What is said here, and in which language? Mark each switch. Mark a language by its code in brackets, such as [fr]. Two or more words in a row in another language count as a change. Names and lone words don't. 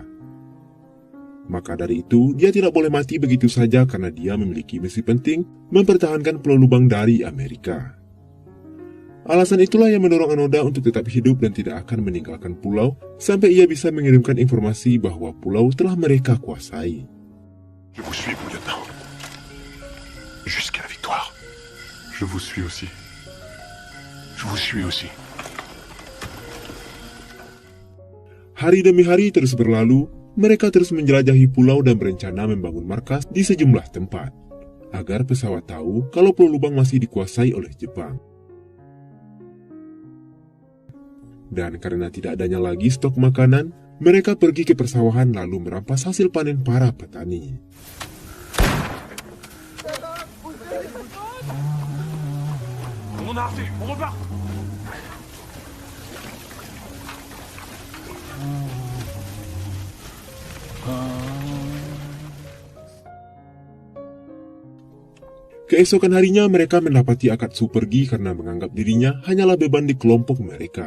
[id] Maka dari itu, dia tidak boleh mati begitu saja karena dia memiliki misi penting mempertahankan Pulau Lubang dari Amerika. Alasan itulah yang mendorong Anoda untuk tetap hidup dan tidak akan meninggalkan pulau sampai ia bisa mengirimkan informasi bahwa pulau telah mereka kuasai. [fr] Je vous suis, mon lieutenant. Jusqu'à la victoire. Je vous suis aussi. Je vous suis aussi. [id] Hari demi hari terus berlalu. Mereka terus menjelajahi pulau dan berencana membangun markas di sejumlah tempat, agar pesawat tahu kalau Pulau Lubang masih dikuasai oleh Jepang. Dan karena tidak adanya lagi stok makanan, mereka pergi ke persawahan lalu merampas hasil panen para petani. [fr] On a arrêté, on repart! [id] Keesokan harinya mereka mendapati Akatsu pergi karena menganggap dirinya hanyalah beban di kelompok mereka.